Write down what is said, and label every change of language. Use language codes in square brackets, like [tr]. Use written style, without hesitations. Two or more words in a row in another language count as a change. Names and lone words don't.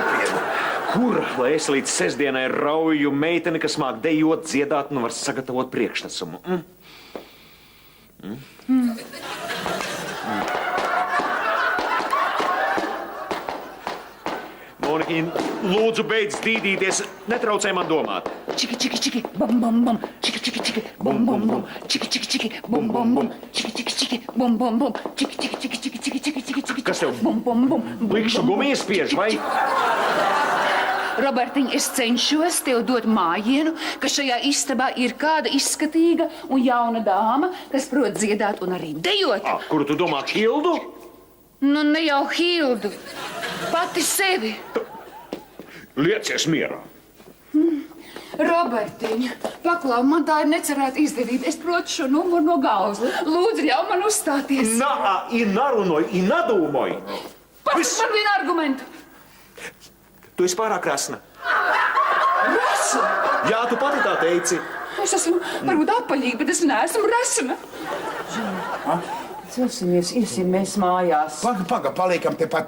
[lv] Kur, lai es līdz sestdienai rauju meiteni, kas māk dejot, dziedāt un var sagatavot priekšnesumu? Monika, lūdzu, beidz dīdīties, netraucē man domāt. Čiki, čiki, čiki, bum, bum, bum. Čiki, čiki, čiki, bum, bum, bum. Čiki, čiki, čiki, bum, bum, bum. Čiki, čiki, čiki, bum, bum, bum. Čiki, čiki, čiki, čiki, čiki, čiki, čiki, čiki. Kas tev? Bum, bum, bum. Likšu gumijas spiež, vai? Robertiņ, es cenšos tev dot mājienu, ka šajā istabā ir kāda izskatīga un jauna dāma, kas prot dziedāt un arī dejot. Kuru tu domā, Hildu? Nu, ne jau Hildu, pati sevi. Liecies mierā. Robertiņ, paklau, man tā ir necerēta izdevība. Es protu šo numuru no galvas. Lūdzu, ļauj man uzstāties. [ltg] I narunoj, i nadūmoj. [lv] Pasaka man vienu argumentu. Tu esi pārāk krasna. Rasa! Jā, tu pati tā teici. Es esmu varbūt apaļīga, bet es neesmu resna. Celsimies, iesim mēs mājās. Paga, paliekam tepat.